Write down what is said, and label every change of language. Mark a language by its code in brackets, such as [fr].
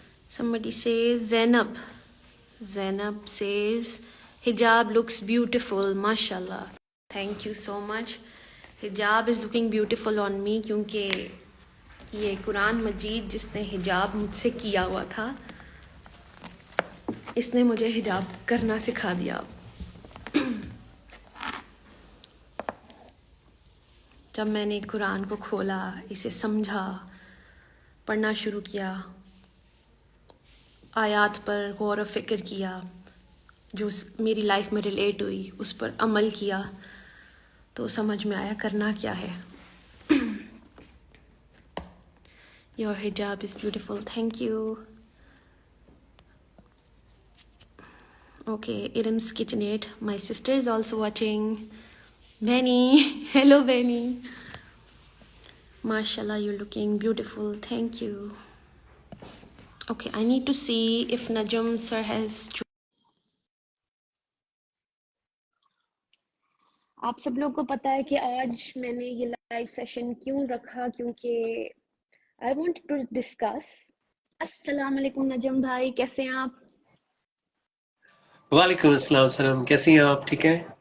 [en] Somebody says Zainab says hijab looks beautiful, mashallah. Thank you so much. Hijab is looking beautiful on me [ur] کیونکہ یہ قرآن مجید جس نے حجاب مجھ سے کیا ہوا تھا اس نے مجھے حجاب کرنا سکھا دیا. جب میں نے قرآن کو کھولا، اسے سمجھا، پڑھنا شروع کیا، آیات پر غور و فکر کیا جو میری لائف میں ریلیٹ ہوئی، اس پر عمل کیا، تو سمجھ میں آیا کرنا کیا ہے. [en] Your hijab is beautiful. Thank you. Okay, Irim's KitchenAid. My sister is also watching. Benny. Hello, Benny. MashaAllah, you're looking beautiful. Thank you. Okay, I need to see if Najam sir has... [ur] آپ سب لوگ کو پتا ہے کہ آج میں نے یہ لائیو سیشن کیوں رکھا، کیونکہ [en] I want to discuss. [ur] السلام علیکم نجم بھائی، کیسے ہیں آپ؟ وعلیکم السلام. سلام، کیسی ہیں آپ؟ ٹھیک ہیں؟